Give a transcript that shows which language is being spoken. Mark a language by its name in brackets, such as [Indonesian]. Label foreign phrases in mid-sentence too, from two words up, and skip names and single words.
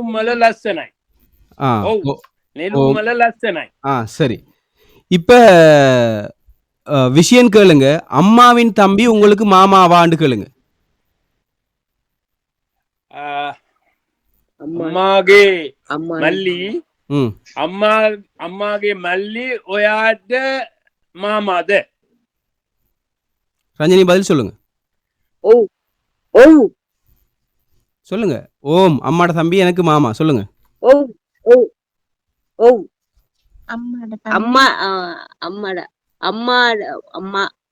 [Tamil] சரி, இப்ப விஷயம் கேளுங்க. அம்மாவின் தம்பி உங்களுக்கு மாமாவான்னு கேளுங்க. [Sinhala] அம்மாගේ මල්ලි අම්මාගේ මල්ලි ඔයාට මාමාද? [Tamil] ரஞ்சினி பதில் சொல்லுங்க. சொல்லுங்க. ஓம் அம்மாட தம்பி எனக்கு மாமா. சொல்லுங்க. அம்மாட அம்மா அம்மாட அம்மாட அம்மா